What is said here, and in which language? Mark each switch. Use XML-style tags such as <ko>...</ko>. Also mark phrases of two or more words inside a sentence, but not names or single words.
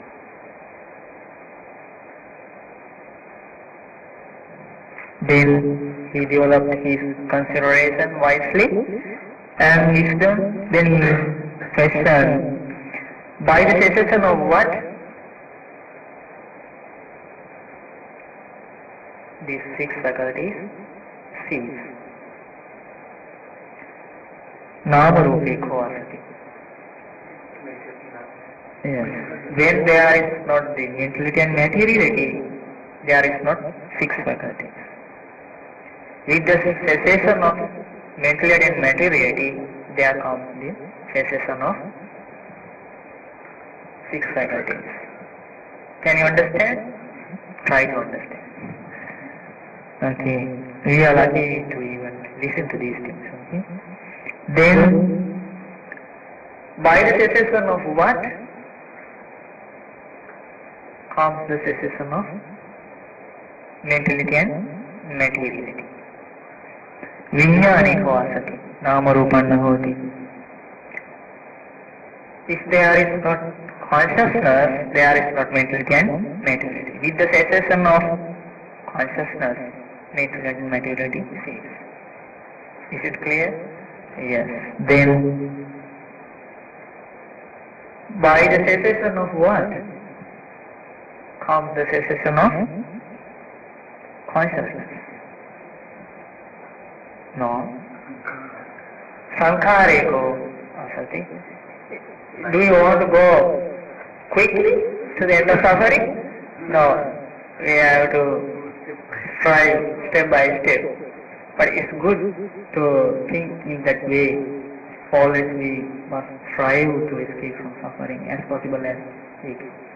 <en>Then he developed his consideration wisely and wisdom. Then he questioned, by the cessation of what? These six faculties cease.</en> <pi>Nama rupe ko asati.</pi> <en>Yes. When there is not the mentality and materiality, there is not six faculties. With the cessation of mentality and materiality, there comes the cessation of six faculties. Can you understand? Try to understand. Okay. We are lucky to even listen to these things. Okay. Then, by the cessation of what comes the cessation of mentality and materiality.</en> <pi>Vijnane ko asati, nama rupanna hoti.</pi> <en>If there is not consciousness, there is not mentality and materiality. With the cessation of consciousness, mentality and materiality cease. Is it clear? Yes. Then, by the cessation of what? comes the cessation of consciousness. No.</en> <pi>Sankhare ko asati.</pi> <en>Do you want to go quickly to the end of suffering? No. We have to try step by step. But it's good to think in that way. Always we must strive to escape from suffering as possible as we can.</en>